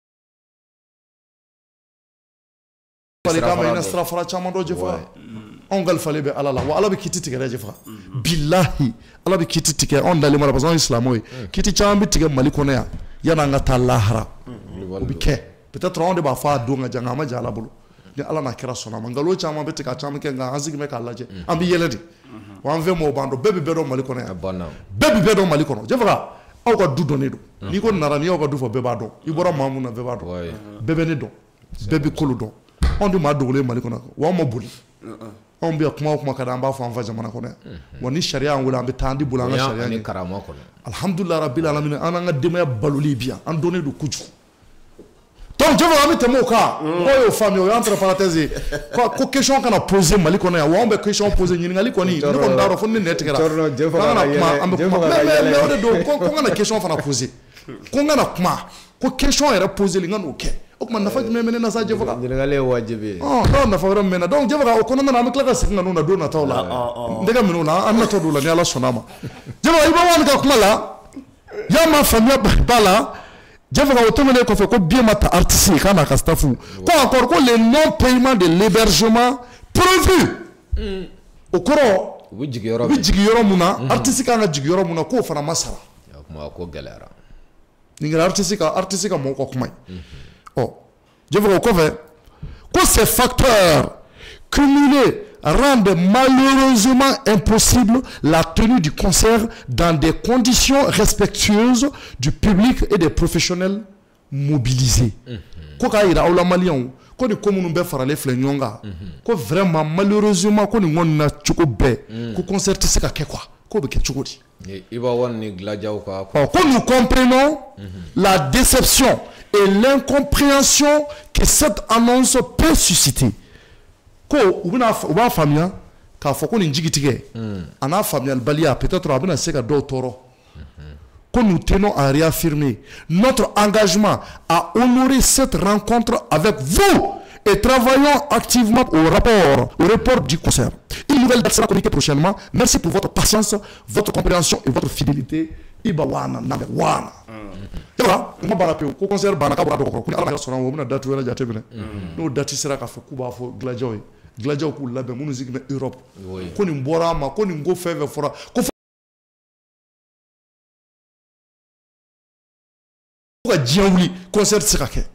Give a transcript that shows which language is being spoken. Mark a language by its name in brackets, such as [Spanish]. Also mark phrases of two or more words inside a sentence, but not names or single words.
[Bambara] falikan mɛn i na sira fara caman dɔn jɛfaga anw kalifalen bɛ ala la wa ala bɛ kiti tigɛ dɛ jɛfaga bilahi ala bɛ kiti tigɛ anw dalen mara [French] parce que [Bambara] anw ye silamɛw ye kiti caman bɛ tigɛ Mali kɔnɔ yan yan'an ka taa lahara o bɛ kɛ peut-être anw de b'a fɔ a don ka jan nka a ma jan ala bolo ni ala n'a kɛra sɔnna ma nkalon caman bɛ tigɛ a caman kɛ nka an sigilen bɛ k'a lajɛ an bɛ yɛlɛ de wa an fɛn m'o b'an dɔn bɛɛ bɛ bɛɛ dɔn Mali kɔnɔ yan bɛɛ bɛ bɛɛ dɔn Mali kɔnɔ jɛfaga aw ka du dɔnnen don n'i ko nara n'i y'aw ka du fɔ bɛɛ b'a dɔn i bɔra maa mun na bɛɛ b'a dɔn bɛɛ bɛ ne dɔn bɛɛ bɛ kolo dɔn anw de maa dogolen Mali kɔnɔ wa anw ma boli anw bɛ kuma o kuma ka di an b'a fɔ an fa jamana kɔnɔ wa ni sariya y'an wele an bɛ taa an di bolo an ka sariya ɲɛ alhamdulilahi rabbil alamin an n'an ka denbaya baloli bi yan an dɔnnen don kojugu donc jɛfɛ an bɛ tɛmɛ o kan mɔgɔw y'o faamuya o y'an [French] entre parenthèse [Bambara] ko question kana poser Mali kɔnɔ yan wa anw bɛ question poser ɲininkali kɔni ne kɔni t'a dɔn fo ni ne tigɛra an kana kuma an bɛ kuma mais o de don ko n kana question fana poser ko n kana kuma ko question yɛrɛ poser li n ka n'o kɛ o tuma nafa jumɛn bɛ ne na sa jɛfɛ kan ɲininkali ye wajibi ye n'o nafa wɛrɛ min bɛ na donc jɛfɛ kan o kɔnɔna na an bɛ tila ka segin ka n'o na don nataw la n tɛgɛ minɛ o la an natɔ don o la ni Ala sɔnna a ma jɛfɛ i bɛ wani ka kuma la y'a ma faamuya b'a la jɛfɛ ka o tɛmɛnen kɔfɛ ko biɲɛ ma ta artiste ye k'a n'a ka staff ko encore ko [French] le non paiement de l'hébergement prévu [Bambara] o kɔrɔ u bɛ jigin yɔrɔ mun na artiste kan ka jigin yɔrɔ mun na k'o fana ma sara ko gɛlɛyara nin kɛra artiste ka mɔgɔw ka kuma ye ɔ jɛfɛ ka o kɔfɛ ko [French] ces facteurs cumulés rendent malheureusement impossible la tenue du concert dans des conditions respectueuses du public et des professionnels mobilisés. [Bambara] Ko k'a yira aw la Maliyɛnw ko ni ko minnu bɛɛ faralen filɛ ɲɔgɔn kan ko [French] vraiment malheureusement [Bambara] ko nin kɔni na cogo bɛɛ ko concert tɛ se ka kɛ quoi ko bɛ kɛ cogo di. I b'a wari ni Gladiaw ka. [French] Ko nous comprenons la déception et l'incompréhension que cette annonce peut susciter. [Bambara] Ko u b'a faamuya k'a fɔ ko nin jigitigɛ a n'a faamuyalibaliya peut-être a bɛna se ka dɔw tɔɔrɔ ko [French] nous tenons à réaffirmer notre engagement à honorer cette rencontre avec vous et travaillons activement au report du concert. Une nouvelle date sera communiquée prochainement. Merci pour votre patience, votre compréhension et votre fidélité. Iba wana nabe wana. [Bambara] Yala, mo bara pe ko concert bana ka bora do ko ni ala sɔnna o bɛna date wɛrɛ jate minɛ n'o date sera k'a fɔ k'u b'a fɔ Gladiaw ye Gladiaw k'u labɛn minnu sigi bɛ Europe ko nin bɔra a ma ko nin ko fɛn fɛn fɔra ko ka diɲɛ wuli concert tɛ se ka kɛ